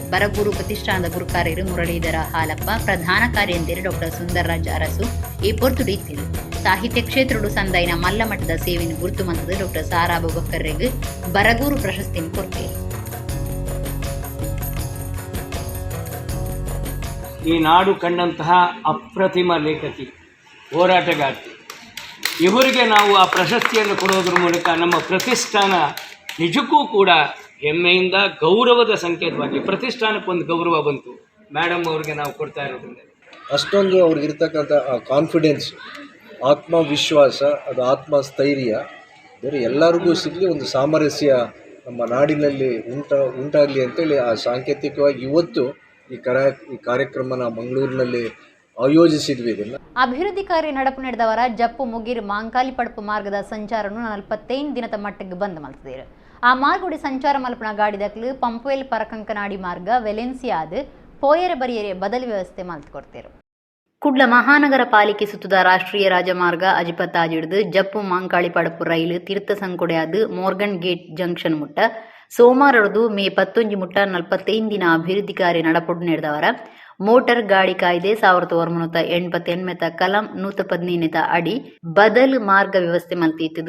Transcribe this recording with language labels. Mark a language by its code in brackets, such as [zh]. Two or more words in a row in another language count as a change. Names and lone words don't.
[tcy] ಬರಗೂರು ಪ್ರತಿಷ್ಠಾನದ ಗುರುಕಾರ್ಯರು ಮುರಳೀಧರ ಹಾಲಪ್ಪ, ಪ್ರಧಾನ ಕಾರ್ಯಂತೇರು ಡಾಕ್ಟರ್ ಸುಂದರ್ರಾಜ್ ಅರಸು ಈ ಪೊರ್ತುಡು ಇತ್ತಿರು. ಸಾಹಿತ್ಯ ಕ್ಷೇತ್ರಡು ಸಂದೈನ ಮಲ್ಲಮಟ್ಟದ ಸೇವೆಯನ್ನು ಗುರುತು ಮಂತದ ಡಾಕ್ಟರ್ ಸಾರಾ ಅಬುಬಕ್ಕರಿಗೆ ಬರಗೂರು ಪ್ರಶಸ್ತಿನ ಕೊಡ್ತೇರು. [kn] ಈ ನಾಡು ಕಂಡಂತಹ ಅಪ್ರತಿಮ ಲೇಖಕಿ, ಹೋರಾಟಗಾರ್ತಿ, ಇವರಿಗೆ ನಾವು ಆ ಪ್ರಶಸ್ತಿಯನ್ನು ಕೊಡೋದ್ರ ಮೂಲಕ ನಮ್ಮ ಪ್ರತಿಷ್ಠಾನ ನಿಜಕ್ಕೂ ಕೂಡ ಹೆಮ್ಮೆಯಿಂದ ಗೌರವದ ಸಂಕೇತವಾಗಿ ಪ್ರತಿಷ್ಠಾನಕ್ಕೊಂದು ಗೌರವ ಬಂತು. ಮೇಡಮ್ ಅವ್ರಿಗೆ ನಾವು ಕೊಡ್ತಾ ಇರೋದ್ರಿಂದ ಅಷ್ಟೊಂದು ಅವ್ರಿಗಿರ್ತಕ್ಕಂಥ ಕಾನ್ಫಿಡೆನ್ಸ್, ಆತ್ಮವಿಶ್ವಾಸ, ಅದು ಆತ್ಮಸ್ಥೈರ್ಯ ಬೇರೆ ಎಲ್ಲರಿಗೂ ಸಿಗಲಿ, ಒಂದು ಸಾಮರಸ್ಯ ನಮ್ಮ ನಾಡಿನಲ್ಲಿ ಉಂಟಾಗಲಿ ಅಂತೇಳಿ ಆ ಸಾಂಕೇತಿಕವಾಗಿ ಇವತ್ತು ಈ ಕಾರ್ಯಕ್ರಮನ ಮಂಗಳೂರಿನಲ್ಲಿ ಆಯೋಜಿಸಿದ್ವಿ. ಇದನ್ನು [tcy] ಅಭಿವೃದ್ಧಿ ಕಾರ್ಯ ನಡಪು ನಡೆದವರ ಜಪ್ಪು ಮುಗೀರ್ ಮಾಂಕಾಲಿ ಪಡಪು ಮಾರ್ಗದ ಸಂಚಾರನು 45 ದಿನದ ಮಟ್ಟಿಗೆ ಬಂದ್ ಮಲ್ತದೇರು. ಆ ಮಾರ್ಗುಡಿ ಸಂಚಾರ ಮಲ್ಪನ ಗಾಡಿ ದಕ್ಲು ಪಂಪುವೆಲ್ ಪರಕಂಕನಾಡಿ ಮಾರ್ಗ ವೆಲೆನ್ಸಿಯಾದ ಪೋಯರೆ ಬರಿಯರೆ ಬದಲಿ ವ್ಯವಸ್ಥೆ ಮಲ್ತುಕೊಡ್ತೇರು. ಕುಡ್ಲ ಮಹಾನಗರ ಪಾಲಿಕೆ ಸುತ್ತದ ರಾಷ್ಟ್ರೀಯ ರಾಜಮಾರ್ಗ ಅಜಿಪತ್ತಾಜಿಡ್ದು ಜಪ್ಪು ಮಾಂಕಾಳಿ ಪಡಪು ರೈಲು ತೀರ್ಥ ಸಂಕೊಡೆಯಾದ ಮೋರ್ಗನ್ ಗೇಟ್ ಜಂಕ್ಷನ್ ಮುಟ್ಟ ಸೋಮವಾರದು ಮೇ 11 ಮುಟ್ಟ 45 ದಿನ ಅಭಿವೃದ್ಧಿ ಕಾರ್ಯ ನಡಪೊಡು ನಡೆದವರ ಮೋಟಾರ್ ಗಾಡಿ ಕಾಯ್ದೆ 1988 ಕಲಂ 115 ಅಡಿ ಬದಲ್ ಮಾರ್ಗ ವ್ಯವಸ್ಥೆ ಮಲ್ತಿತ್ತದು.